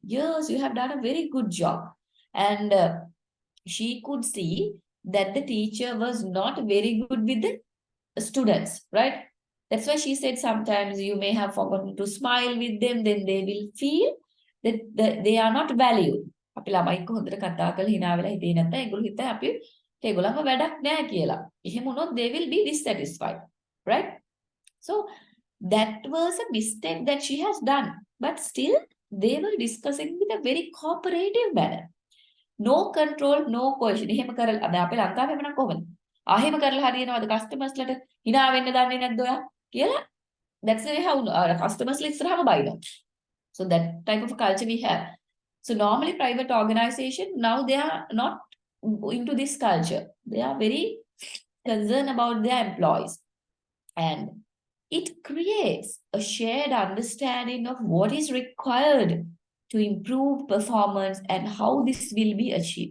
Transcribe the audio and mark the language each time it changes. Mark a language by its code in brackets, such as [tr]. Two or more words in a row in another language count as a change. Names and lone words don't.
[en] Yes, you have done a very good job. And she could see that the teacher was not very good with the students, right? That's why she said sometimes you may have forgotten to smile with them, then they will feel that they are not valued. [si] අපි ළමයි හොඳට කතා කරලා hina වෙලා හිතේ නැත්නම් ඒගොල්ලෝ හිතයි අපි ඒගොල්ලන්ව වැඩක් නැහැ කියලා. එහෙම වුණොත් [en] they will be dissatisfied, right? So that was a mistake that she has done, but still they were discussing with a very cooperative manner. No control, no coercion. [si] එහෙම කරලා අද අපේ ලංකාවේ එහෙම නම් කොහොමද? එහෙම කරලා හරියනවද කස්ටමර්ස්ලට hina වෙන්න දන්නේ නැද්ද ඔයා කියලා? [en] That's the way how customers [si] ඉස්සරහම බයිනවා. [en] So that type of culture we have. So normally private organization, now they are not into this culture. They are very concerned about their employees. And it creates a shared understanding of what is required to improve performance and how this will be achieved.